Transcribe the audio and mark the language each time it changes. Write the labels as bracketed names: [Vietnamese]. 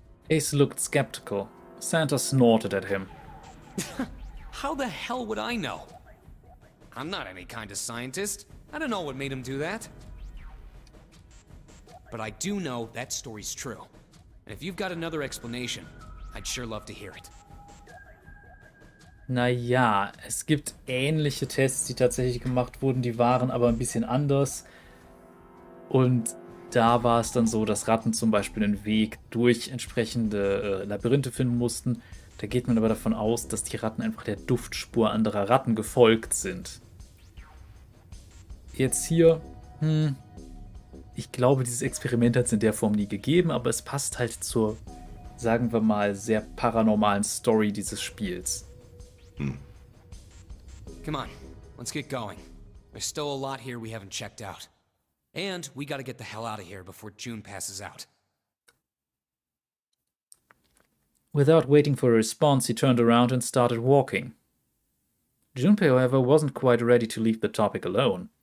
[English] Ace looked skeptical. Santa snorted at him. How the hell would I know? I'm not any kind of scientist. I don't know what made him do that. But I do know that story's true. And if you've got another explanation, I'd sure love to hear it. [German] Naja, es gibt ähnliche Tests, die tatsächlich gemacht wurden, die waren aber ein bisschen anders. Und da war es dann so, dass Ratten zum Beispiel einen Weg durch entsprechende Labyrinthe finden mussten. Da geht man aber davon aus, dass die Ratten einfach der Duftspur anderer Ratten gefolgt sind. Jetzt hier, ich glaube, dieses Experiment hat es in der Form nie gegeben, aber es passt halt zur, sagen wir mal, sehr paranormalen Story dieses Spiels. [English] Come on, let's get going. There's still a lot here we haven't checked out. And we gotta get the hell out of here before June passes out. Without waiting for a response, he turned around and started walking. Junpei, however, wasn't quite ready to leave the topic alone.